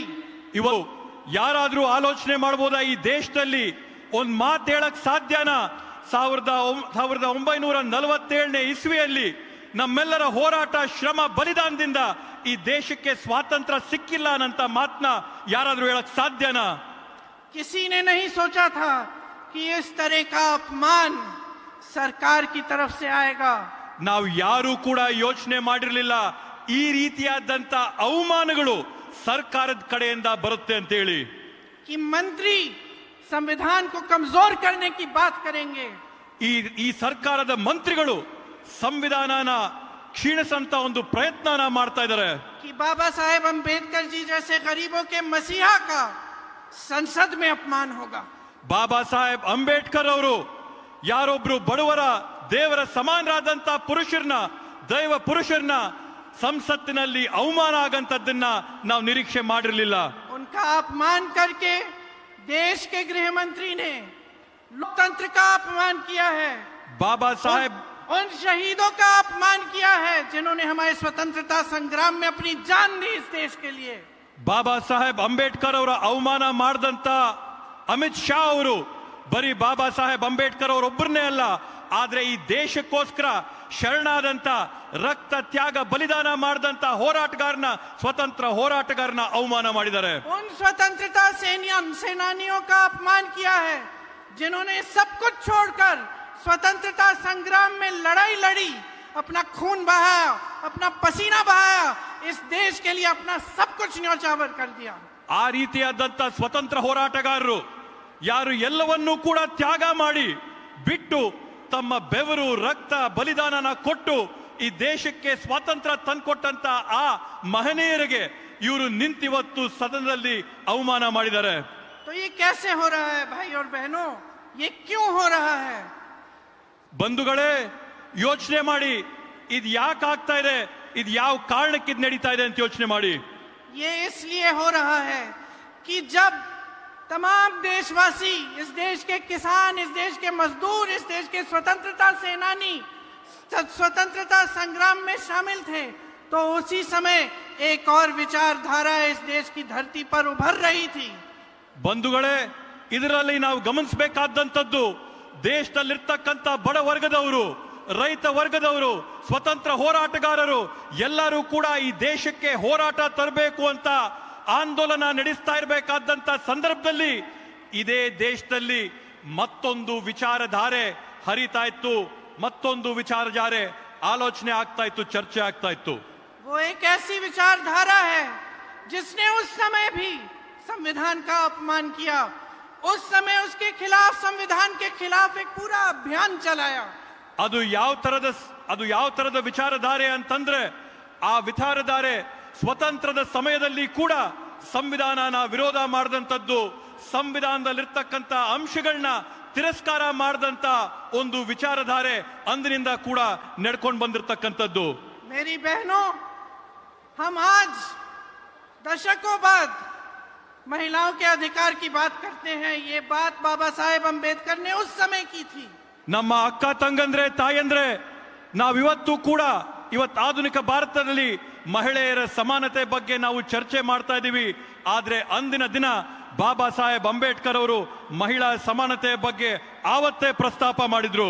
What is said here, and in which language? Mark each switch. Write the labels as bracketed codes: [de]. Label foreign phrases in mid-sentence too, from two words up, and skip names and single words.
[kn] ಇವು ಯಾರಾದ್ರೂ ಆಲೋಚನೆ ಮಾಡಬಹುದಾ? ಈ ದೇಶದಲ್ಲಿ ಒಂದ್ ಮಾತು ಹೇಳಕ್ ಸಾಧ್ಯನಾ? 1947ನೇ ಇಸ್ವಿಯಲ್ಲಿ ನಮ್ಮೆಲ್ಲರ ಹೋರಾಟ, ಶ್ರಮ, ಬಲಿದಾನದಿಂದ ಈ ದೇಶಕ್ಕೆ ಸ್ವಾತಂತ್ರ್ಯ ಸಿಕ್ಕಿಲ್ಲ ಅನ್ನಂತ ಮಾತನ್ನ ಯಾರಾದ್ರೂ ಹೇಳಕ್ ಸಾಧ್ಯನಾ? [hi] किसी ने नहीं सोचा था कि इस तरह का अपमान सरकार की तरफ से आएगा। [kn] ನಾವು ಯಾರು ಕೂಡ ಯೋಚನೆ ಮಾಡಿರಲಿಲ್ಲ ಈ ರೀತಿಯಾದಂತ ಅವಮಾನಗಳು ಸರ್ಕಾರದ ಕಡೆಯಿಂದ ಬರುತ್ತೆ ಅಂತ ಹೇಳಿ। [hi] कि मंत्री संविधान को कमजोर करने की बात करेंगे। [kn] ಈ ಸರ್ಕಾರದ ಮಂತ್ರಿಗಳು ಸಂವಿಧಾನನ ಕ್ಷೀಣಿಸಂತ ಒಂದು ಪ್ರಯತ್ನನ ಮಾಡ್ತಾ ಇದ್ದಾರೆ। [hi] कि बाबा साहेब अंबेडकर जी जैसे गरीबों के मसीहा का संसद में अपमान होगा। [kn] ಬಾಬಾ ಸಾಹೇಬ್ ಅಂಬೇಡ್ಕರ್ ಅವರು ಯಾರೊಬ್ರು ಬಡವರ ದೇವರ ಸಮಾನರಾದಂತ ಪುರುಷರನ್ನ ದೈವ ಪುರುಷರನ್ನ ಸಂಸತ್ತಿನಲ್ಲಿ ಅವಮಾನ ಆಗಂತದ್ದನ್ನ ನಾವು ನಿರೀಕ್ಷೆ ಮಾಡಿರಲಿಲ್ಲ। [hi] उनका अपमान करके देश के गृह मंत्री ने लोकतंत्र का अपमान किया है। [kn] ಬಾಬಾ ಸಾಹೇಬ್ [hi] उन शहीदों का अपमान किया है जिन्होंने हमारे स्वतंत्रता संग्राम में अपनी जान दी इस देश के लिए। [kn] ಬಾಬಾ ಸಾಹೇಬ್ ಅಂಬೇಡ್ಕರ್ ಅವರ ಅವಮಾನ ಮಾಡಿದಂತ ಅಮಿತ್ ಶಾ ಅವರು ಬರೀ ಬಾಬಾ ಸಾಹೇಬ್ ಅಂಬೇಡ್ಕರ್ ಅವರೊಬ್ಬರನ್ನೇ ಅಲ್ಲ, ಆದ್ರೆ ಈ ದೇಶಕ್ಕೋಸ್ಕರ ಶರಣಾದಂತ ರಕ್ತ ತ್ಯಾಗ ಬಲಿದಾನ ಮಾಡಿದಂತ ಹೋರಾಟಗಾರನ ಸ್ವತಂತ್ರ ಹೋರಾಟಗಾರನ ಅವಮಾನ ಮಾಡಿದ್ದಾರೆ। [hi] उन स्वतंत्रता सेनानियों का अपमान किया है जिन्होंने सब कुछ छोड़कर स्वतंत्रता संग्राम में लड़ाई लड़ी, अपना खून बहाया, अपना पसीना बहाया, इस देश के लिए अपना सब कुछ न्यौछावर कर दिया। [kn] ಆ ರೀತಿಯಾದಂತ ಸ್ವತಂತ್ರ ಹೋರಾಟಗಾರರು ಯಾರು ಎಲ್ಲವನ್ನೂ ಕೂಡ ತ್ಯಾಗ ಮಾಡಿ ಬಿಟ್ಟು ತಮ್ಮ ಬೆವರು ರಕ್ತ ಬಲಿದಾನನ ಕೊಟ್ಟು ಈ ದೇಶಕ್ಕೆ ಸ್ವಾತಂತ್ರ್ಯ ತಂದ್ಕೊಟ್ಟಂತ ಆ ಮಹನೀಯರಿಗೆ ಇವರು ನಿಂತಿವತ್ತು ಸದನದಲ್ಲಿ ಅವಮಾನ ಮಾಡಿದ್ದಾರೆ। [hi] तो ये कैसे हो रहा है भाई और बहनों, ये क्यों हो रहा है? [kn] ಬಂಧುಗಳೇ ಯೋಚನೆ ಮಾಡಿ ಇದು ಯಾಕೆ ಆಗ್ತಾ ಇದೆ, ಇದು ಯಾವ ಕಾರಣಕ್ಕೆ ಇದು ನಡೀತಾ ಇದೆ ಅಂತ ಯೋಚನೆ ಮಾಡಿ। [hi] ये इसलिए हो रहा है कि जब तमाम देशवासी, इस देश के किसान, इस देश के मजदूर, इस देश के स्वतंत्रता सेनानी स्वतंत्रता संग्राम में शामिल थे, तो उसी समय एक और विचारधारा इस देश की धरती पर उभर रही थी। [kn] ಬಂಧುಗಳೇ ಇದರಲ್ಲಿ ನಾವು ಗಮನಿಸಬೇಕಾದಂತದ್ದು ದೇಶದಲ್ಲಿರ್ತಕ್ಕಂಥ ಬಡ ವರ್ಗದವರು, ರೈತ ವರ್ಗದವರು, ಸ್ವತಂತ್ರ ಹೋರಾಟಗಾರರು ಎಲ್ಲರೂ ಕೂಡ ಈ ದೇಶಕ್ಕೆ ಹೋರಾಟ ತರಬೇಕು ಅಂತ ಆಂದೋಲನ ನಡೆಸ್ತಾ ಇರಬೇಕಾದಂತ ಸಂದರ್ಭದಲ್ಲಿ ಇದೇ ದೇಶದಲ್ಲಿ ಮತ್ತೊಂದು ವಿಚಾರಧಾರೆ ಹರಿತಾ ಇತ್ತು, ಮತ್ತೊಂದು ವಿಚಾರಧಾರೆ ಆಲೋಚನೆ ಆಗ್ತಾ ಇತ್ತು, ಚರ್ಚೆ ಆಗ್ತಾ ಇತ್ತು। [hi] वो एक ऐसी विचारधारा है जिसने उस समय भी संविधान का अपमान किया, उस समय उसके खिलाफ, संविधान के खिलाफ एक पूरा अभियान चलाया। [kn] ಅದು ಯಾವ ತರದ ವಿಚಾರಧಾರೆ ಅಂತಂದ್ರೆ ಆ ವಿಚಾರಧಾರೆ ಸ್ವತಂತ್ರದ ಸಮಯದಲ್ಲಿ ಕೂಡ ಸಂವಿಧಾನನ ವಿರೋಧ ಮಾಡಿದಂಥದ್ದು, ಸಂವಿಧಾನದಲ್ಲಿರ್ತಕ್ಕಂಥ ಅಂಶಗಳನ್ನ ತಿರಸ್ಕಾರ ಮಾಡಿದಂತ ಒಂದು ವಿಚಾರಧಾರೆ ಅಂದಿನಿಂದ ಕೂಡ ನಡ್ಕೊಂಡು ಬಂದಿರತಕ್ಕಂಥದ್ದು। [hi] मेरी बहनों, हम आज दशकों बाद महिलाओं के अधिकार की बात करते हैं। ये बात बाबा साहेब अंबेडकर ने उस समय की थी। [kn] ನಮ್ಮ ಅಕ್ಕ ತಂಗಂದ್ರೆ ತಾಯಂದ್ರೆ ನಾವಿವತ್ತು ಕೂಡ ಇವತ್ತು ಆಧುನಿಕ ಭಾರತದಲ್ಲಿ ಮಹಿಳೆಯರ ಸಮಾನತೆ ಬಗ್ಗೆ ನಾವು ಚರ್ಚೆ ಮಾಡ್ತಾ ಇದ್ದೀವಿ, ಆದ್ರೆ ಅಂದಿನ ದಿನ ಬಾಬಾ ಸಾಹೇಬ್ ಅಂಬೇಡ್ಕರ್ ಅವರು ಮಹಿಳಾ ಸಮಾನತೆಯ ಬಗ್ಗೆ ಆವತ್ತೇ ಪ್ರಸ್ತಾಪ ಮಾಡಿದ್ರು।